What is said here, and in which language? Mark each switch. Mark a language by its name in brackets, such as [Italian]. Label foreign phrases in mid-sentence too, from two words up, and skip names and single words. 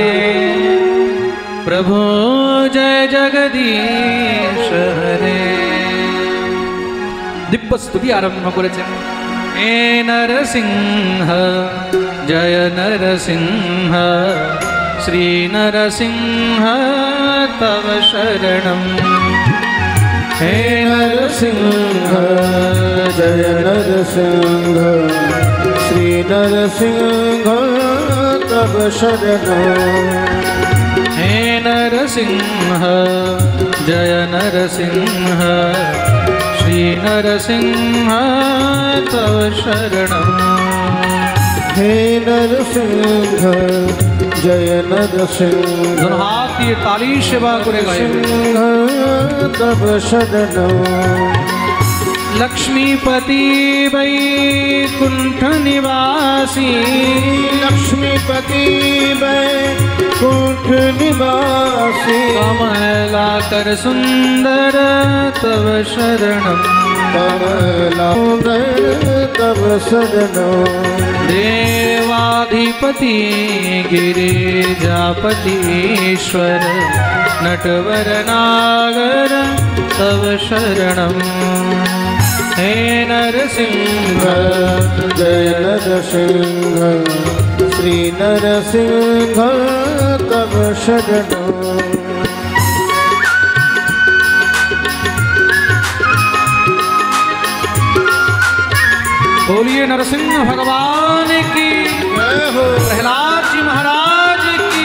[Hindi] प्रभु जय जगदीश हरे। [Bangla] দিব্য স্তুতি আরম্ভ করেছেন। [Sanskrit] हे नरसिंह जय नरसिंह, श्री नरसिंह तव शरणम। हे नरसिंह जय नरसिंह, श्री नरसिंह तब शरणं। हे नरसिंह जय नरसिंह, श्री नरसिंह तव शरणं। हे नरसिंह जय नरसिंह, [Hindi] दोनों हाथ दिए ताली सेवा करे गाए। [Sanskrit] तब शरणं। लक्ष्मीपति वैकुंठ निवासी, लक्ष्मीपति वैकुंठ निवासी, कमलाकर सुंदर तव शरणं। कमलाकर तब शरणं। देवाधिपति गिरिजापतीश्वर नटवर नागर तव शरणं। हे नरसिंह जय नरसिंह, श्री नरसिंह तब शरणं। [Hindi] बोलिए नरसिंह भगवान की जय हो, प्रहलाद जी महाराज की